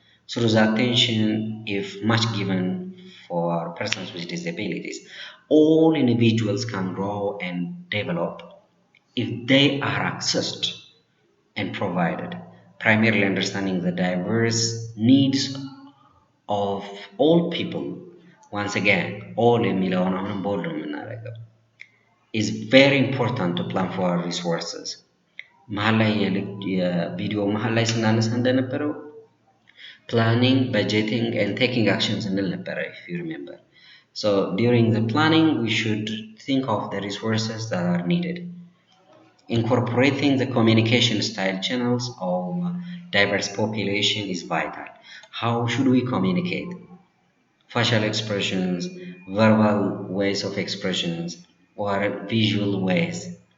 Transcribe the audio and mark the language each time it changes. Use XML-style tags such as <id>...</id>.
<en>Through the attention, if much given for persons with disabilities, all individuals can grow and develop if they are accessed and provided, primarily understanding the diverse needs of all people. Once again, all</en> <am>የሚለውን አሁንም ቦልድ ነው የምናደርገው</am> <en>is very important to plan for our resources.</en> <am>መሀል ላይ የቪዲዮ መሀል ላይ ስናነሳ እንደነበረው</am> <en>planning, budgeting, and taking actions</en> <am>እንል ነበረ,</am> <en>if you remember. So during the planning, we should think of the resources that are needed. Incorporating the communication style channels of diverse population is vital. How should we communicate? Facial expressions, verbal ways of expressions, or visual ways.</en>